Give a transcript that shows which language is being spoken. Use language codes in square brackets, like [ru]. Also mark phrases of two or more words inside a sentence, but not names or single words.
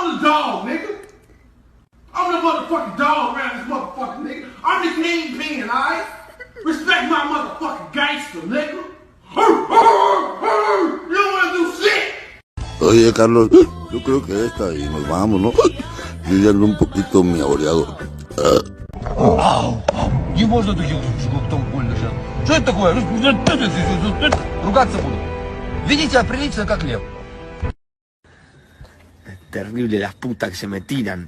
[en] dog, nigga. I'm the motherfucking dog around this motherfucking nigga. I'm the kingpin, alright? Respect my motherfucking gangster, nigga. You don't wanna do shit. [es] Oye, Carlos, yo creo que esta y nos vamos, ¿no? Yo ya ando un poquito miaureado. [ru] Не можно таких штук там больно сейчас. Что это такое? Ругаться буду. Веди себя прилично, как лев. [es] Terrible las putas que se me tiran.